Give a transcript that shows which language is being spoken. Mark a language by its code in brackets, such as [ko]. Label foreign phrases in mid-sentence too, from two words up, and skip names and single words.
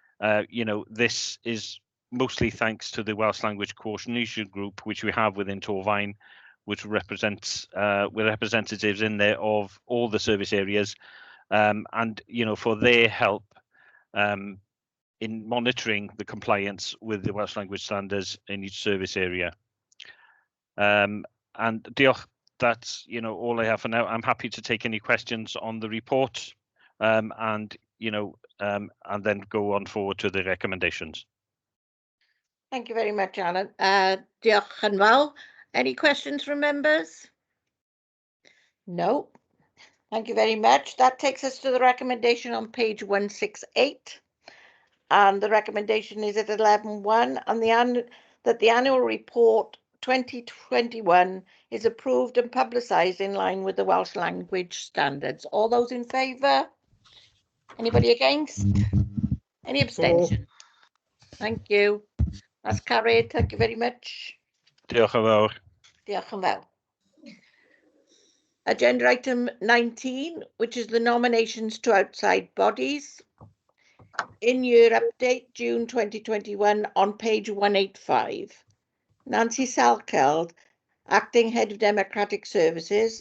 [en] This is mostly thanks to the Welsh Language Coordination Group, which we have within Torfaen, which represents with representatives in there of all the service areas, and for their help in monitoring the compliance with the Welsh language standards in each service area. And diolch, that's all I have for now. I'm happy to take any questions on the report, and then go on forward to the recommendations. Thank you very much, Alan. [cy] Diolch yn fawr. [en] Any questions from members? No. Thank you very much. That takes us to the recommendation on page 168. And the recommendation is at 11.1 and that the annual report 2021 is approved and publicised in line with the Welsh language standards. All those in favour? Anybody against? Any abstention? Thank you. That's carried. Thank you very much. [cy] Diolch yn fawr. Diolch yn fawr. [en] Agenda item 19, which is the nominations to outside bodies. In-year update, June 2021, on page 185. Nancy Salkeld, Acting Head of Democratic Services.